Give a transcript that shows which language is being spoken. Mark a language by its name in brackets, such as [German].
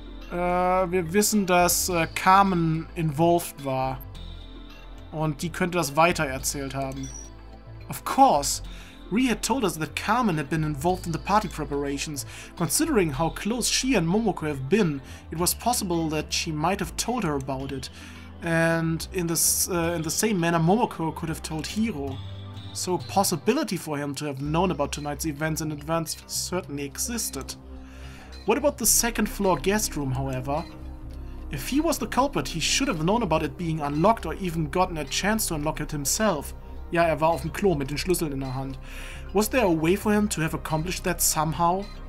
[German] Wir wissen, dass Carmen involved war. Und die könnte das weitererzählt haben. [English] Of course! Rie had told us that Carmen had been involved in the party preparations. Considering how close she and Momoko have been, it was possible that she might have told her about it. And in the same manner, Momoko could have told Hiro. So a possibility for him to have known about tonight's events in advance certainly existed. What about the second floor guest room, however? If he was the culprit, he should have known about it being unlocked or even gotten a chance to unlock it himself. [German] Ja, war auf dem Klo mit den Schlüsseln in der Hand. [English] Was there a way for him to have accomplished that somehow?